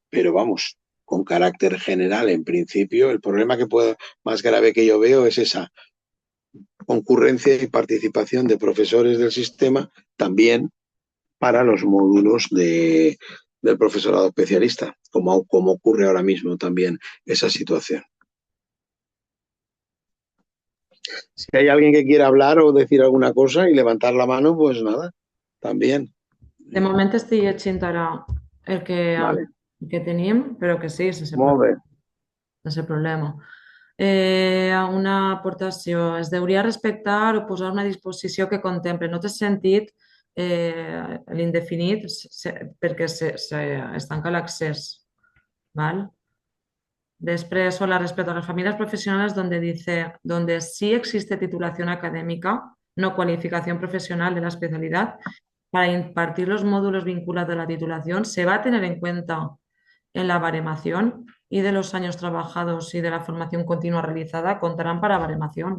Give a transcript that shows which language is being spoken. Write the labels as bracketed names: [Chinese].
[Spanish] Pero vamos, con carácter general, en principio, el problema más grave que yo veo es esa concurrencia y participación de profesores del sistema también para los módulos del profesorado especialista, como ocurre ahora mismo también esa situación. Si hay alguien que quiera hablar o decir alguna cosa y levantar la mano, pues nada, también. [Catalan] De moment estic llegint ara [Spanish] Vale. [Catalan] el que tenim, però que sí, sense Molt bé. sense problema. Una aportació. Es deuria respectar o posar una disposició que contemple. No té sentit l'indefinit perquè es tanca l'accés. [Spanish] ¿Vale? Después, la respecto a las familias profesionales donde sí existe titulación académica, no cualificación profesional de la especialidad, para impartir los módulos vinculados a la titulación, se va a tener en cuenta en la baremación y de los años trabajados y de la formación continua realizada contarán para baremación.